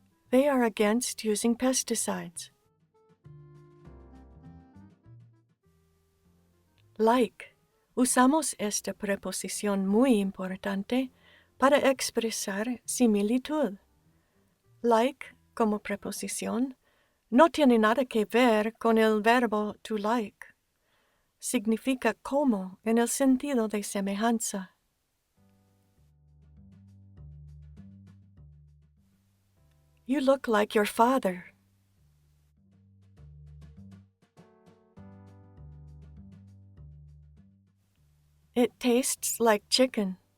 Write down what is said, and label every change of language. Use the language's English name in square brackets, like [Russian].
[English] They are against using pesticides. Like. [Spanish] Usamos esta preposición muy importante para expresar similitud. Like, como preposición, no tiene nada que ver con el verbo to like. Significa como en el sentido de semejanza. [English] You look like your father. It tastes like chicken.